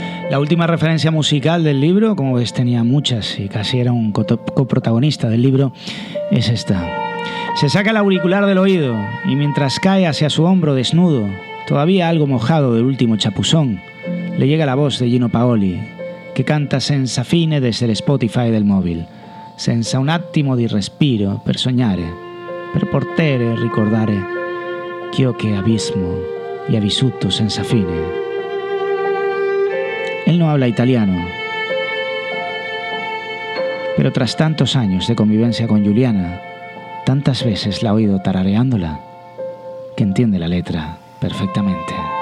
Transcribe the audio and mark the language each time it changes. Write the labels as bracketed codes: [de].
[es] La última referencia musical del libro, como ves, tenía muchas y casi era un coprotagonista del libro, es esta. Se saca el auricular del oído y mientras cae hacia su hombro desnudo, todavía algo mojado del último chapuzón, le llega la voz de Gino Paoli, que canta senza fine desde el Spotify del móvil. [it] Senza un attimo di respiro per sognare, per portare ricordare ciò che abismo y ha vissuto senza fine. [es] Él no habla italiano, pero tras tantos años de convivencia con Juliana, tantas veces la ha oído tarareándola, que entiende la letra perfectamente.